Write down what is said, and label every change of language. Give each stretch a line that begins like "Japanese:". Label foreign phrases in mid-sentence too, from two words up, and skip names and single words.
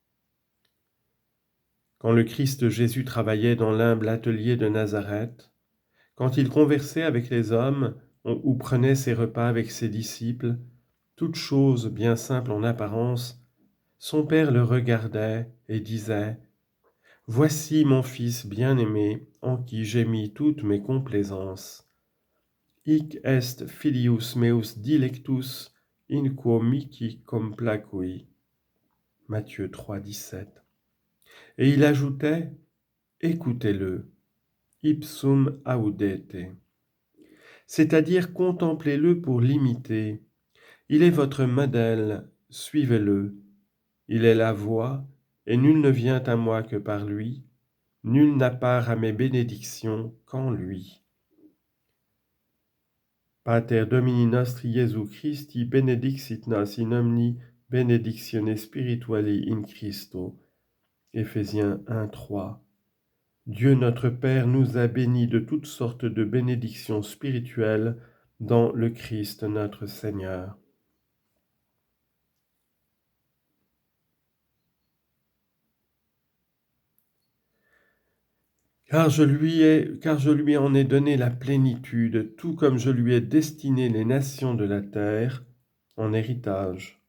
French: Quand le Christ Jésus travaillait dans l'humble atelier de Nazareth, quand il conversait avec les hommes ou prenait ses repas avec ses disciples, toute chose bien simple en apparence, son Père le regardait et disait « Voici mon Fils bien-aimé, en qui j'ai mis toutes mes complaisances.
Latin: Hic est filius meus dilectus, in quo mihi complacui.
French: » Matthieu 3, 17. Et il ajoutait « Écoutez-le,
Latin: ipsum audete
French: », c'est-à-dire contemplez-le pour l'imiter. Il est votre modèle, suivez-le. Il est la voie, et nul ne vient à moi que par lui. Nul n'a part à mes bénédictions qu'en lui.
Latin: Pater Domini nostri Iesu Christi benedixit nos in omni benedictione spirituali in Christo.
French: Éphésiens 1, 3. Dieu notre Père nous a bénis de toutes sortes de bénédictions spirituelles dans le Christ notre Seigneur. Car je lui en ai donné la plénitude, tout comme je lui ai destiné les nations de la terre en héritage.